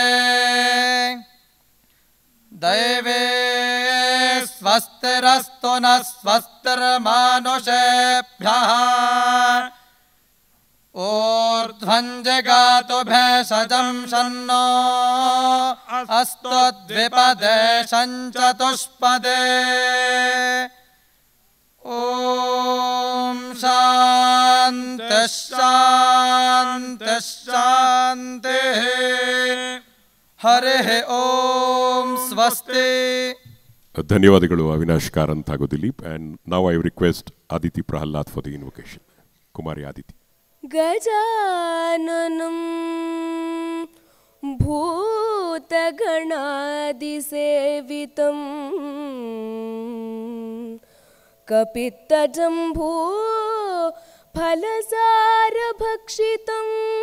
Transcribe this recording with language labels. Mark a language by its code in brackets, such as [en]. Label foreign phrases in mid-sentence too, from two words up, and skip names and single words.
[sa] दैवे स्वस्तिरस्तु न स्वस्तिर्मानुषेभ्यः ऊर्ध्वं जगातु भेषजं शन्नो अस्तु द्विपदे चतुष्पदे ॐ शान्तिः शान्तिः शान्तिः हरिः ॐ स्वस्ति. [kn] ಧನ್ಯವಾದಗಳು ಅವಿನಾಶ್ ಕಾರಂತ್ ಹಾಗೂ ದಿಲೀಪ್. [en] And now I request Aditi Prahalad for the invocation. Kumari Aditi. [sa] गजाननं भूतगणादिसेवितं कपित्तजम्बू फलसारभक्षितम्